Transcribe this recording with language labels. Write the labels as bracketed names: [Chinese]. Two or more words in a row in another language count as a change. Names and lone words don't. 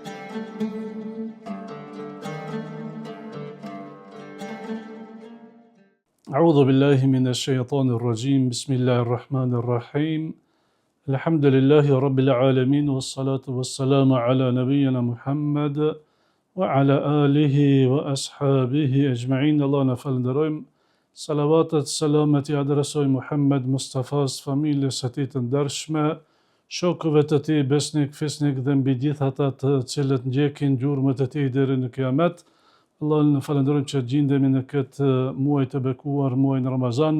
[Arabic] أعوذ بالله من الشيطان الرجيم بسم الله الرحمن الرحيم الحمد لله رب العالمين والصلاة والسلام على نبينا محمد وعلى آله وأصحابه أجمعين. [Albanian] الله نفلندرojmë salavatet, selamet I adresoj Muhammed Mustafas, familjes së tij të ndershme, shokëve të tij besnik, fisnik dhe mbi gjithë ata të cilët ndjekin gjurmët e tij deri në kiamet. Allah në falenderojmë që gjindemi në këtë muaj të bekuar, muajin Ramazan.